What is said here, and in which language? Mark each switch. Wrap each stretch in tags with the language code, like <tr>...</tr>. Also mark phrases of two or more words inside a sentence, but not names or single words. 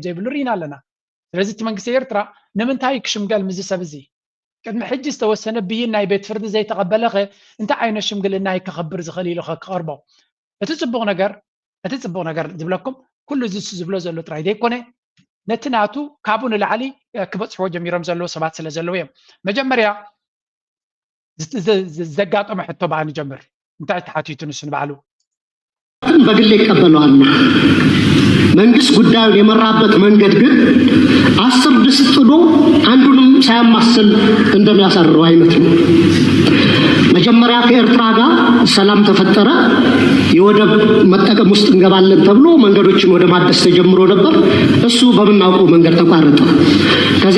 <ti>ዘይብሉ ሪና ኣለና ስለዚ እቲ መንግስቲ ኤርትራ ንምንታይ ክሽምገል ምዝ ሰብ እዚ ቅድሚ ሕጂ ዝተወሰነ ብይን ናይ ቤት ፍርዲ ዘይተቐበለኸ እንታይ ዓይነት ሽምግልና ይከኸብር ዝኽእል ኢሉ ከቕርቦ እቲ ጽቡቕ ነገር ዝብለኩም ኩሉ እዚ ዝብሎ ዘሎ ጥራይ ዘይኮነ ነቲ ናቱ ካብኡ ንላዕሊ ክበፅሕዎ ጀሚሮም ዘለዎ ሰባት ስለ ዘለዎ እዮም መጀመርያ ዘጋጠመ ሕቶ ባዕ ንጀምር እንታይ ተሓቲቱ ንሱ ንባዕሉ</ti> <am>በግል ይቀበለዋል መንግስት ጉዳዩን የመራበት መንገድ ግን 10 ድስት ጥሎ አንዱንም ሳያማስል እንደሚያሳርረው አይነት ነው መጀመሪያ ከኤርትራ ጋር ሰላም ተፈጠረ የወደብ መጠቀም ውስጥ እንገባለን ተብሎ መንገዶችን ወደ ማደስ ተጀምሮ ነበር እሱ በመናውቀው መንገድ ተቋረጠ ከዛ</am>